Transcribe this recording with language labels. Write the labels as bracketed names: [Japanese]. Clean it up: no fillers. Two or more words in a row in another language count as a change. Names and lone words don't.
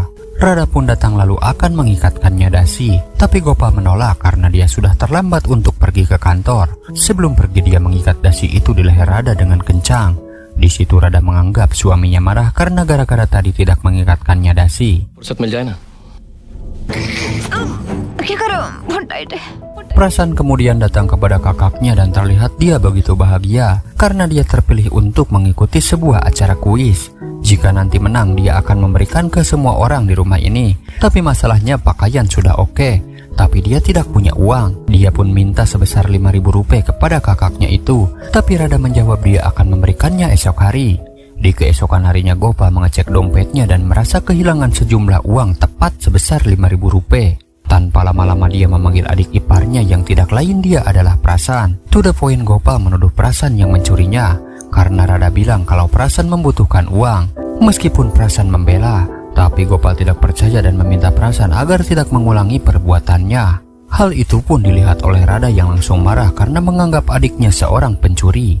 [Indonesian] Radha pun datang lalu akan mengikatkannya dasi. Tapi Gopal menolak karena dia sudah terlambat untuk pergi ke kantor. Sebelum pergi dia mengikat dasi itu di leher Radha dengan kencang. Di situ Rada menganggap suaminya marah karena gara-gara tadi tidak mengikatkannya dasi. [Hindi] फुर्सत मिल जाए ना. [Indonesian] Prasan kemudian datang kepada kakaknya dan terlihat dia begitu bahagia karena dia terpilih untuk mengikuti sebuah acara kuis. Jika nanti menang, dia akan memberikan ke semua orang di rumah ini. Tapi masalahnya pakaian sudah oke, tapi dia tidak punya uang. Dia pun minta sebesar 5.000 rupiah kepada kakaknya itu, tapi Rada menjawab dia akan memberikannya esok hari. Di keesokan harinya Gopal mengecek dompetnya dan merasa kehilangan sejumlah uang tepat sebesar 5.000 rupiah. Tanpa lama-lama dia memanggil adik iparnya yang tidak lain dia adalah Prasan. [English] To the point [Indonesian] Gopal menuduh Prasan yang mencurinya karena Rada bilang kalau Prasan membutuhkan uang. Meskipun Prasan membela, tapi Gopal tidak percaya dan meminta Prasan agar tidak mengulangi perbuatannya. Hal itu pun dilihat oleh Rada yang langsung marah karena menganggap adiknya seorang pencuri.